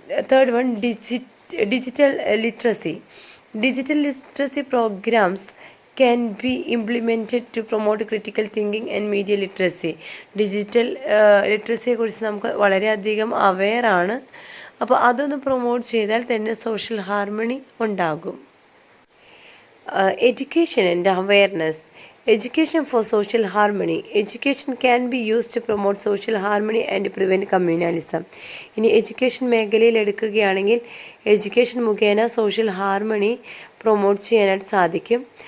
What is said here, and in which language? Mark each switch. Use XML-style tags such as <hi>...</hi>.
<en>Third one, digital literacy. Digital literacy programs can be implemented to promote critical thinking and media literacy.</en> <ml>Digital ലിറ്ററസിയെ കുറിച്ച് നമുക്ക് വളരെയധികം അവെയറാണ്. അപ്പോൾ അതൊന്ന് promote ചെയ്താൽ തന്നെ സോഷ്യൽ ഹാർമണി ഉണ്ടാകും.</ml> <en>Education and awareness. Education for social harmony. Education can be used to promote social harmony and prevent communalism.</en> <ml>ഇനി education മേഖലയിൽ എടുക്കുകയാണെങ്കിൽ എഡ്യൂക്കേഷൻ മുഖേന സോഷ്യൽ ഹാർമണി പ്രൊമോട്ട് ചെയ്യാനായിട്ട് സാധിക്കും.</ml>